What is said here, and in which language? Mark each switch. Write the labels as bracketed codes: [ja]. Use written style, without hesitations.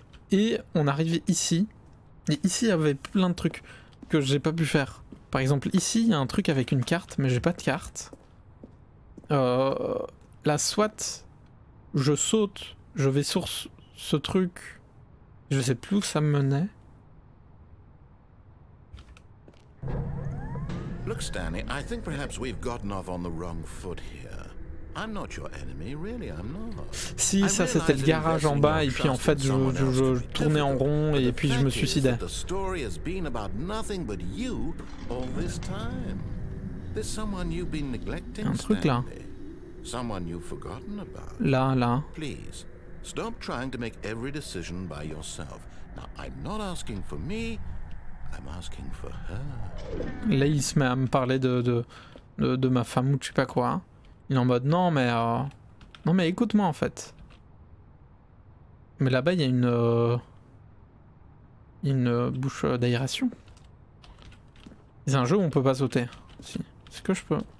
[fr] Et on arrive ici, et ici il y avait plein de trucs que j'ai pas pu faire. Par exemple, ici, il y a un truc avec une carte, mais j'ai pas de carte. Là, soit je saute, je vais sur ce truc. Je sais plus où ça me menait. [en] Look, Stanley, I think perhaps we've gotten off on the wrong foot here. I'm not your enemy, really, I'm not. [fr] Si, ça c'était le garage en bas, et puis en fait je tournais en rond et puis je me suicidais. [en] The story has been about nothing but you all this time. There's someone you've been neglecting, [fr] Un truc là. [en] Stanley. Someone you've forgotten about. [fr] Là. [en] Please, stop trying to make every decision by yourself. Now, I'm not asking for me, I'm asking for her. [fr] Là, il se met à me parler de ma femme ou je sais pas quoi. Il est en mode non mais écoute-moi en fait. Mais là-bas il y a une bouche d'aération. C'est un jeu où on peut pas sauter. Si. Est-ce que je peux?